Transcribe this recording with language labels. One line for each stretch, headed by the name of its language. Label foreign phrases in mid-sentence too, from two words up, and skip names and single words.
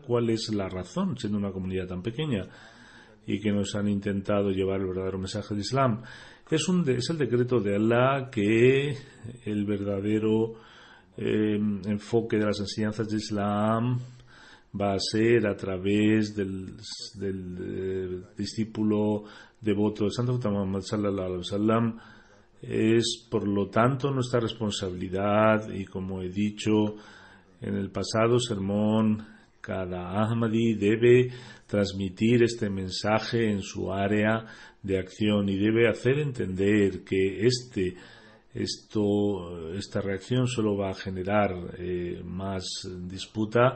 Spanish: ¿Cuál es la razón, siendo una comunidad tan pequeña y que nos han intentado llevar el verdadero mensaje del Islam? Es el decreto de Allah que el verdadero enfoque de las enseñanzas del Islam va a ser a través del discípulo devoto del Santo Profeta Muhammad
Arabic: صلى الله عليه وسلم.
Spanish: Es por lo tanto nuestra responsabilidad, y como he dicho en el pasado sermón, cada Ahmadi debe transmitir este mensaje en su área de acción y debe hacer entender que esta reacción solo va a generar más disputa.